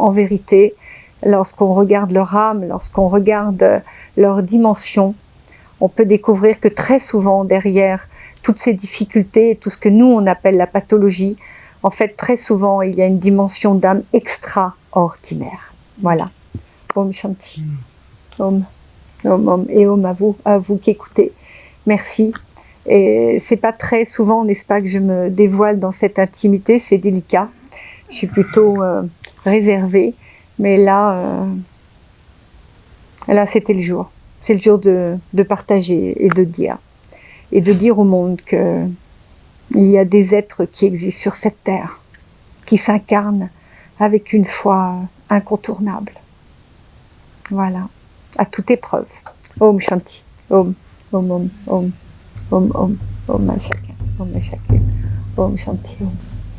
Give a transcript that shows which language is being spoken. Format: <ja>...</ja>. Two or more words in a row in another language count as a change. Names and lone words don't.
<fr>En vérité, lorsqu'on regarde leur âme, lorsqu'on regarde leur dimension, on peut découvrir que très souvent derrière toutes ces difficultés, tout ce que nous on appelle la pathologie, en fait très souvent il y a une dimension d'âme extraordinaire. Voilà.</fr> <sa>Om Shanti. Om. Om, om.</sa> <fr>Et om à vous qui écoutez. Merci. Et c'est pas très souvent, n'est-ce pas, que je me dévoile dans cette intimité, c'est délicat. Je suis plutôt réservée, mais là c'était le jour. C'est le jour de partager et de dire au monde que il y a des êtres qui existent sur cette terre, qui s'incarnent avec une foi incontournable. Voilà, à toute épreuve.</fr> <sa>Om Shanti. Om, om, om, om, om, om, om</sa> <fr>à chacun,</fr> <sa>om</sa> <fr>à chacune.</fr> <sa>Om Shanti. Om.</sa>